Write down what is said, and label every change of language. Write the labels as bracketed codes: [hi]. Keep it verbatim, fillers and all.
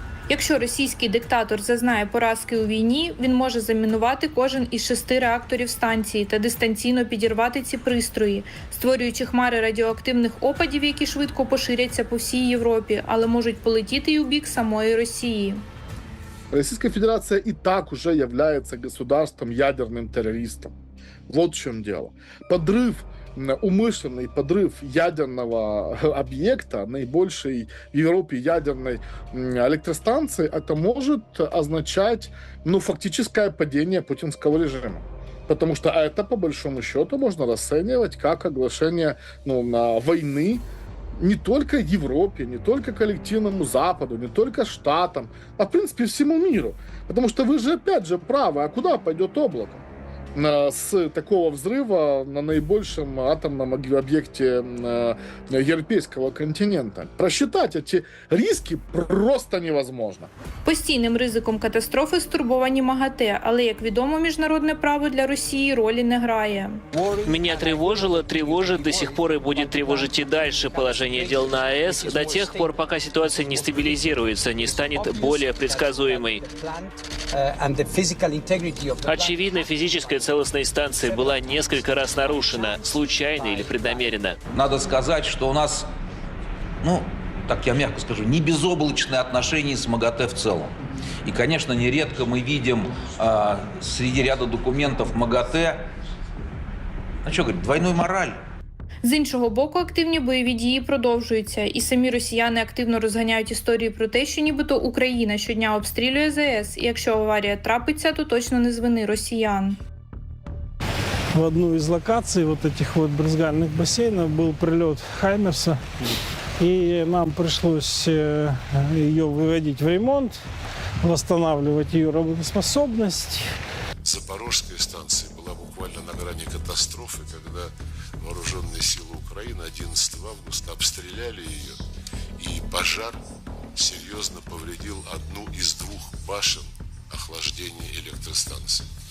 [uk] Якщо російський диктатор зазнає поразки у війні, він може замінувати кожен із шести реакторів станції та дистанційно підірвати ці пристрої, створюючи хмари радіоактивних опадів, які швидко поширяться по всій Європі, але можуть полетіти й у бік самої Росії. Російська Федерація і так уже є [ru] государством [uk] ядерним терористом. [ru] Вот [uk] в чому діло. [ru] Подрив, умышленный подрыв ядерного объекта, наибольшей в Европе ядерной электростанции, это может означать, ну, фактическое падение путинского режима. Потому что это, по большому счету, можно расценивать как оглашение, ну, войны не только Европе, не только коллективному Западу, не только Штатам, а, в принципе, всему миру. Потому что вы же, опять же, правы, а куда пойдет облако? С такого взрыва на наибольшем атомном объекте европейского континента. Просчитать эти риски просто невозможно. [uk] Постійним ризиком катастрофи стурбовані МАГАТЕ, але, як відомо, міжнародне право для Росії ролі не грає. [ru] Меня тревожило, тревожит до сих пор и будет тревожить и дальше положение дел на АЭС до тех пор, пока ситуация не стабилизируется, не станет более предсказуемой. Очевидно, физическая целостность станции была несколько раз нарушена, случайно или преднамеренно. Надо сказать, что у нас, ну, так я мягко скажу, не безоблачные отношения с МАГАТЭ в целом. И, конечно, нередко мы видим э, среди ряда документов МАГАТЭ, ну что говорить, двойную мораль. [uk] З іншого боку, активні бойові дії продовжуються. І самі росіяни активно розганяють історії про те, що нібито Україна щодня обстрілює ЗАЕС. І якщо аварія трапиться, то точно не з вини росіян. [ru] В одну із локацій вот этих вот брызгальных бассейнов был прилет «Хаймерса». И нам пришлось ее выводить в ремонт, восстанавливать ее работоспособность. Запорожская станция была буквально на грани катастрофы, когда вооруженные силы Украины одиннадцатого августа обстреляли ее, и пожар серьезно повредил одну из двух башен охлаждения электростанции.